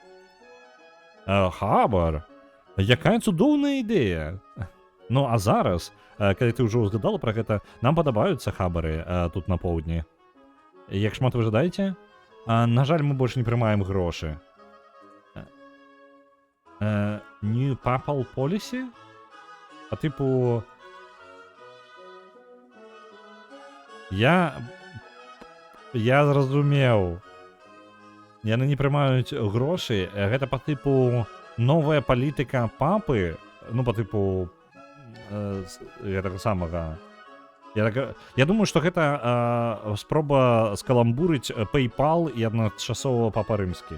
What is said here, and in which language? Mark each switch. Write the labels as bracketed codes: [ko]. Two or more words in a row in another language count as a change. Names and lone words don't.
[be] Хабар? Якая цудоўная ідэя! Ну, а зараз, калі ты ўжо ўзгадала пра гэта, нам падабаюцца хабары тут на поўдні. Як шмат вы жадаеце? На жаль, мы больш не прымаем грошы. [en] New Papal Policy? [ru] По типу... [be] Я зразумеў. Яны не прымаюць грошы. Гэта [ru] по типу [be] новая палітыка папы. Ну, [ru] по типу... [be] гэтага самага... Я думаю, што гэта спроба скаламбурыць PayPal і адначасова папа рымскі.